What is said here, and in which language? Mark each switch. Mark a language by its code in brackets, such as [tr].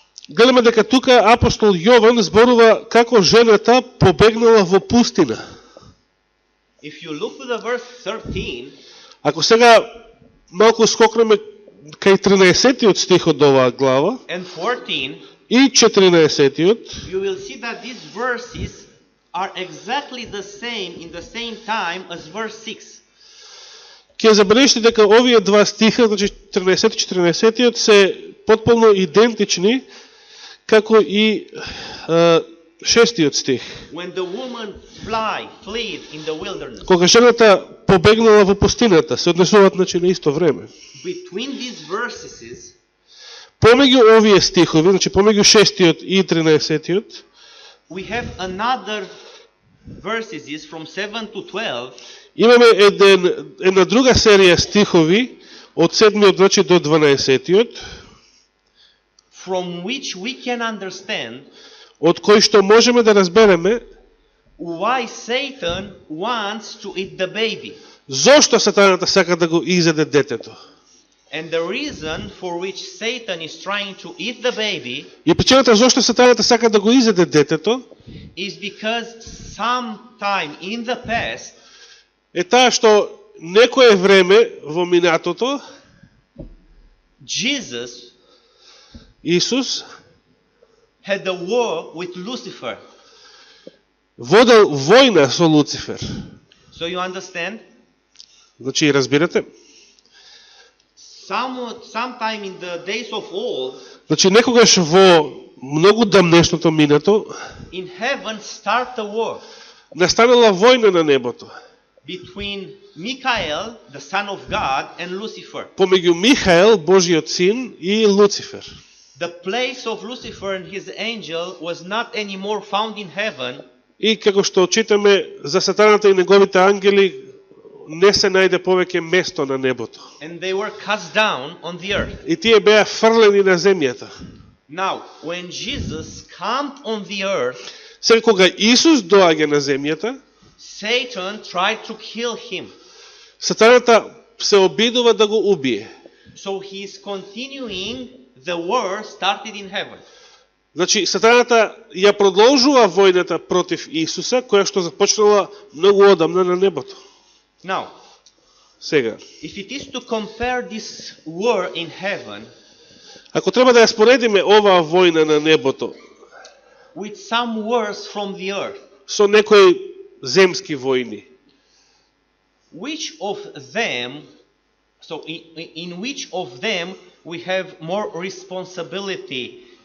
[mk] гледаме дека тука апостол Јован зборува како жената побегнала во пустина. [en] If you look to the verse 13, [mk] Ако сега малку скокнеме кај 13-тиот стих од оваа глава [en] and 14, [mk] и 14-тиот, [en] you will see that these verses are exactly the same in the same time as verse 6. [mk] ќе забележите дека овие два стиха, значи 13 и 14-тиот, се потполно идентични како и 6-тиот стих. [en] When the woman fled in the wilderness. [mk] Кога жената побегнала во пустината, се однесуваат значи на исто време. [en] Between these verses, [mk] Помеѓу овие стихови, значи помеѓу 6-тиот и 13-тиот, [en] we have another verses from 7 to 12 [mk] имаме една друга серија стихови од 7-тиот значи до 12-тиот, [en] from which we can understand [mk] од кои што можеме да разбереме [en] why Satan wants to eat the baby. [mk] зошто Сатаната сака да го изеде детето. [en] And the reason for which Satan is trying to eat the baby [mk] И причината зошто Сатаната сака да го изеде детето [en] is because sometime in the past [mk] е таа што некое време во минатото [en] Jesus [mk] Исус [en] had a war with Lucifer. [mk] водел војна со Луцифер. [en] So you understand? [mk] Значи, разбирате? [en] Sometime in the days of old, [mk] Значи, некогаш во многу дамнешното минато [en] in heaven start a war [mk] настанала војна на небото [en] between Michael, the son of God, and Lucifer. [mk] помеѓу Михаел, Божиот син, и Луцифер. [en] The place of Lucifer and his angel was not anymore found in heaven, [mk] И како што читаме за Сатаната и неговите ангели, не се најде повеќе место на небото. [en] and they were cast down on the earth. [mk] И тие беа фрлени на земјата. [en] Now, when Jesus came on the earth, [mk] Сега кога Исус доаѓа на земјата, [en] Satan tried to kill him. [mk] Сатаната се обидува да го убие. [en] So he is continuing the war started in heaven. [mk] Значи, Сатаната ја продолжува војната против Исуса, која што започнала многу одамна на небото. [en] Now, [mk] Сега, [en] if it is to compare this war in heaven [mk] ако треба да ја споредиме оваа војна на небото [en] with some wars from the earth, [mk] со некои земски војни, [en] which of them, so in which of them we have more responsibility?